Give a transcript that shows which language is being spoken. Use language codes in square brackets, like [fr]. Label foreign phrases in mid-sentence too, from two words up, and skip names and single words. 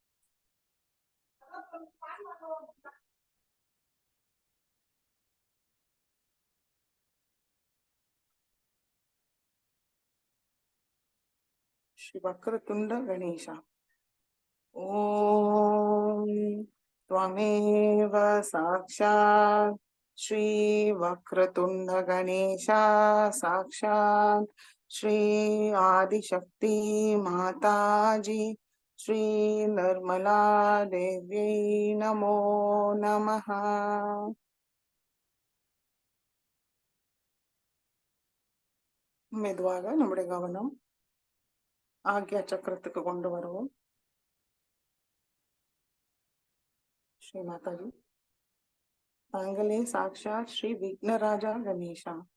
[sa] ஸ்ரீ வக்ரதுண்ட கணேசா. ஓம் त्वमेव साक्षात् श्री वक्रतुंड गणेशा साक्षात् श्री आदिशक्ति माताजी श्री निर्मला देवी नमो नमः. [ta] மெதுவாக நம்முடைய கவனம் ஆக்யா சக்கரத்துக்கு கொண்டு வருவோம். ஸ்ரீ மாதாஜி, தாங்களே சாட்சாத் ஸ்ரீ விக்னராஜா கணேசா.